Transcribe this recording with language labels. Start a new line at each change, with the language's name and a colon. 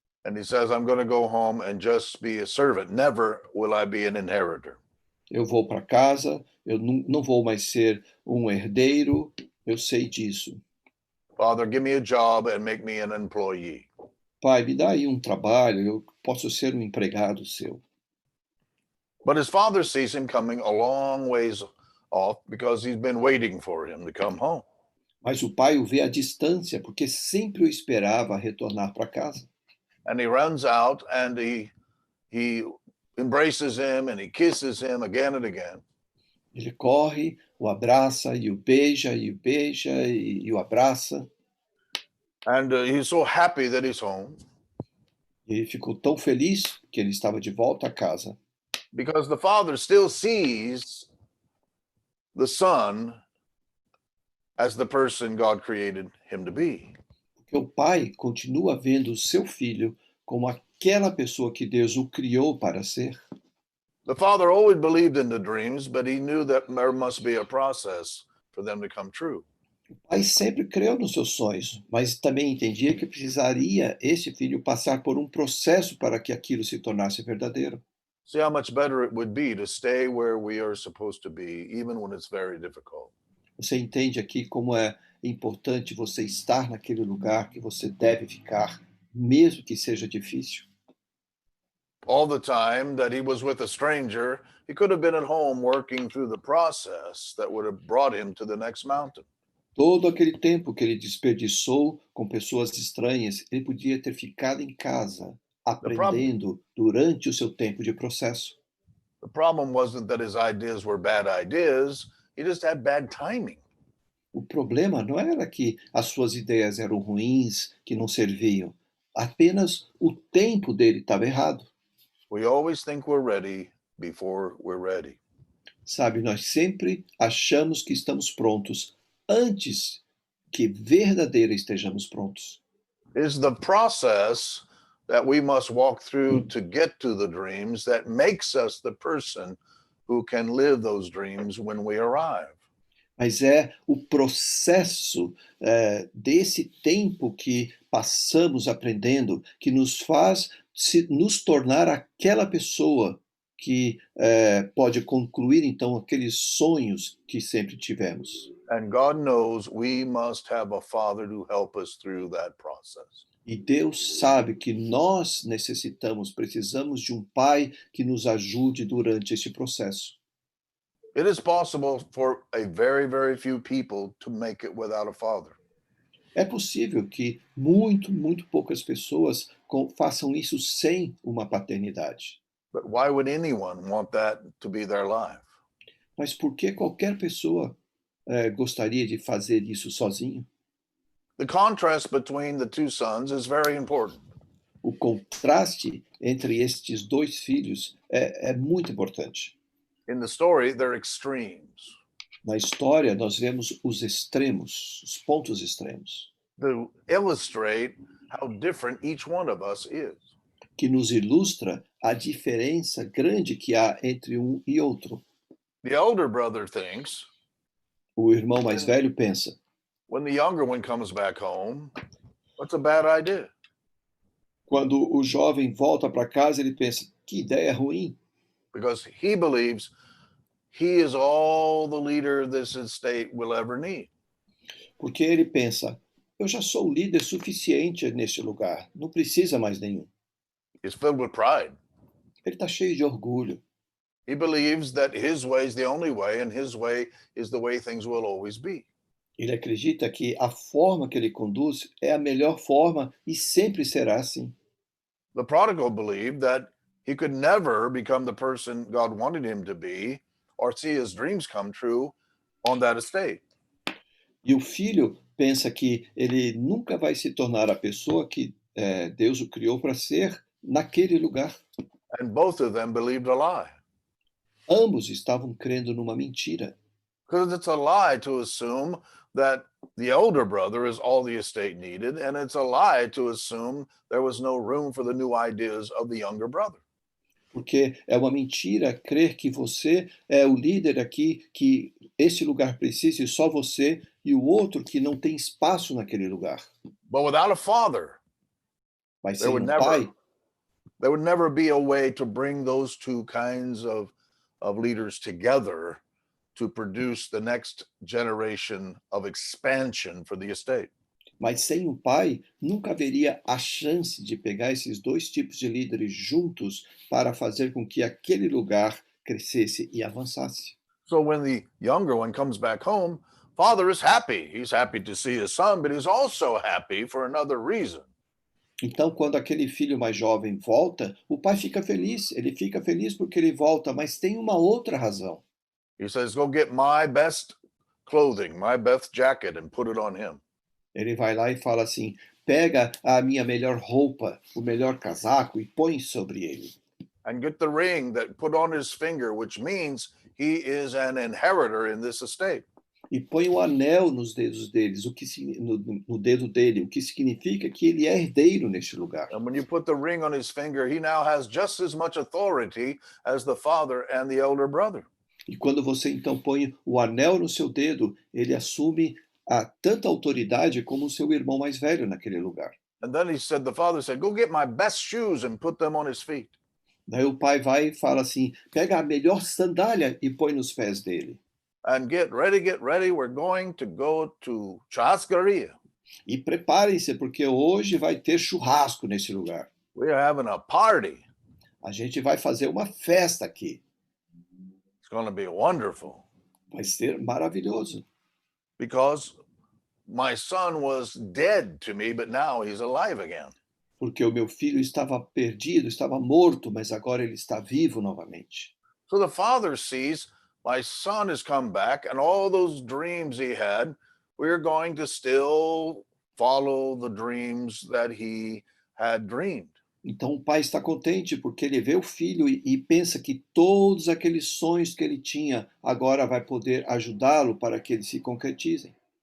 English: And he says, I'm going to go home and just be a servant. Never will I be an inheritor.
Portuguese: Eu vou para casa, eu não vou mais ser um herdeiro, eu sei disso.
English: Father, give me a job and make me an employee.
Portuguese: Pai, me dá aí um trabalho, eu posso ser um empregado seu.
English: But his father sees him coming a long ways off because he's been waiting for him to come home.
Portuguese: Mas o pai o vê à distância, porque sempre o esperava retornar para casa.
English: And he runs out and he embraces him and he kisses him again and again.
Portuguese: Ele corre, o abraça e o beija, e o beija e o abraça.
English: And he's so happy that he's home
Portuguese: E ele ficou tão feliz que ele estava de volta a casa,
English: because the father still sees the son as the person God created him to be.
Portuguese: porque o pai continua vendo o seu filho como aquela pessoa que Deus o criou para ser.
English: The father always believed in the dreams, but he knew that there must be a process for them to come true.
Portuguese: O pai sempre creu nos seus sonhos, mas também entendia que precisaria esse filho passar por um processo para que aquilo se tornasse verdadeiro.
English: See how much better it would be to stay where we are supposed to be, even when it's very difficult.
Portuguese: Você entende aqui como é importante você estar naquele lugar que você deve ficar, mesmo que seja difícil?
English: All the time that he was with a stranger, he could have been at home working through the process that would have brought him to the next mountain.
Portuguese: Todo aquele tempo que ele desperdiçou com pessoas estranhas, ele podia ter ficado em casa, aprendendo durante o seu tempo de processo.
English: The problem wasn't that his ideas were bad ideas, he just had bad timing.
Portuguese: O problema não era que as suas ideias eram ruins, que não serviam. Apenas o tempo dele estava errado.
English: We always think we're ready before we're ready.
Portuguese: Sabe, nós sempre achamos que estamos prontos antes que verdadeira estejamos prontos.
English: It's the process that we must walk through to get to the dreams that makes us the person who can live those dreams when we arrive.
Portuguese: Mas é o processo desse tempo que passamos aprendendo que nos faz nos tornar aquela pessoa que pode concluir, então, aqueles sonhos que sempre tivemos.
English: And God knows we must have a father to help us through that process.
Portuguese: E Deus sabe que nós precisamos de um pai que nos ajude durante esse processo.
English: It is possible for a very, very few people to make it without a father.
Portuguese: É possível que muito poucas pessoas façam isso sem uma paternidade.
English: But why would anyone want that to be their life?
Portuguese: Mas por que qualquer pessoa gostaria de fazer isso sozinho?
English: The contrast between the two sons is very important.
Portuguese: O contraste entre estes dois filhos é muito importante.
English: In the story, they're extremes.
Portuguese: Na história, nós vemos os extremos, os pontos extremos,
English: To illustrate how different each one of us is.
Portuguese: que nos ilustra a diferença grande que há entre um e outro.
English: The elder brother thinks,
Portuguese: O irmão mais velho pensa:
English: when the younger one comes back home, what's a bad idea?
Portuguese: quando o jovem volta para casa, ele pensa: que ideia ruim,
English: Because he believes he is all the leader this estate will ever need.
Portuguese: porque ele pensa: eu já sou líder suficiente neste lugar, não precisa mais nenhum.
English: He's filled with pride.
Portuguese: Ele está cheio de orgulho.
English: He believes that his way is the only way, and his way is the way things will always be.
Portuguese: Ele acredita que a forma que ele conduz é a melhor forma e sempre será assim.
English: The prodigal believed that he could never become the person God wanted him to be or see his dreams come true on that estate.
Portuguese: E o filho pensa que ele nunca vai se tornar a pessoa que Deus o criou para ser naquele lugar.
English: And both of them believed a lie.
Portuguese: Ambos estavam crendo numa mentira.
English: Because it's a lie to assume that the older brother is all the estate needed, and it's a lie to assume there was no room for the new ideas of the younger brother.
Portuguese: Porque é uma mentira crer que você é o líder aqui, que esse lugar precisa e só você, e o outro que não tem espaço naquele lugar.
English: But without a father,
Portuguese: Mas
English: there
Portuguese: sem
English: would
Portuguese: um pai,
English: never be a way to bring those two kinds of leaders together to produce the next generation of expansion for the estate.
Portuguese: mas sem um pai, nunca haveria a chance de pegar esses dois tipos de líderes juntos para fazer com que aquele lugar crescesse e avançasse.
English: So when the younger one comes back home, father is happy. He's happy to see his son, but he's also happy for another reason.
Portuguese: Então, quando aquele filho mais jovem volta, o pai fica feliz. Ele fica feliz porque ele volta, mas tem uma outra razão.
English: He says, go get my best clothing, my best jacket, and put it on him.
Portuguese: Ele vai lá e fala assim: pega a minha melhor roupa, o melhor casaco e põe sobre ele.
English: And get the ring that put on his finger, which means he is an inheritor in this estate.
Portuguese: E põe o anel nos dedos deles, no dedo dele, o que significa que ele é herdeiro neste lugar.
English: And when you put the ring on his finger, he now has just as much authority as the father and the elder brother.
Portuguese: E quando você então põe o anel no seu dedo, ele assume tanta autoridade como o seu irmão mais velho naquele lugar.
English: And then the father said, go get my best shoes and put them on his feet.
Portuguese: Daí o pai vai e fala assim: pega a melhor sandália e põe nos pés dele.
English: And get ready, we're going to go to churrascaria.
Portuguese: E preparem-se, porque hoje vai ter churrasco nesse lugar.
English: We're having a party.
Portuguese: A gente vai fazer uma festa aqui.
English: It's going to be wonderful.
Portuguese: Vai ser maravilhoso.
English: Because my son was dead to me, but now he's alive again.
Portuguese: Porque o meu filho estava perdido, estava morto, mas agora ele está vivo novamente.
English: So the father sees, my son has come back, and all those dreams he had, we're going to still follow the dreams that he had dreamed.
Portuguese: Então o pai está contente porque ele vê o filho e pensa que todos aqueles sonhos que ele tinha agora vai poder ajudá-lo para que eles se concretizem.